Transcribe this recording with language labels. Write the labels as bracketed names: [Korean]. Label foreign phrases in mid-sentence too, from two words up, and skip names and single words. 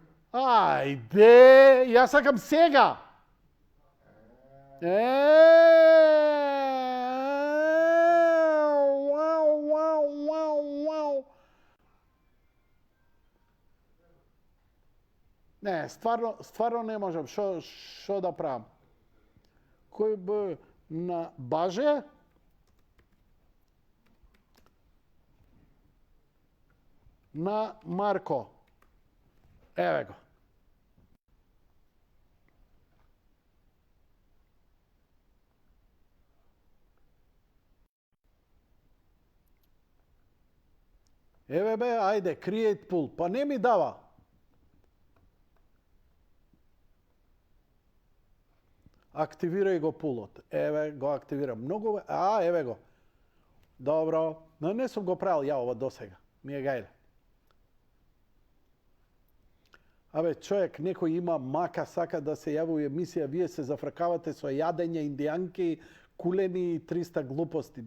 [Macedonian] Ajde, ja sakam сега. Вау. Не, стварно не можам. Шо да правам? Кој би на Баже? На Марко. Еве го. Еве бе, ајде, [English] create pool. [Macedonian] Па не ми дава. Активирај го пулот. Еве, го активирам. Многу... еве го. Добро. Но не сум го правил ја ова досега. Ми е гајле. Абе, човек, некој има мака, сака да се јави у емисија, вие се зафркавате со јадење, индијанки, кулени и 300 глупости.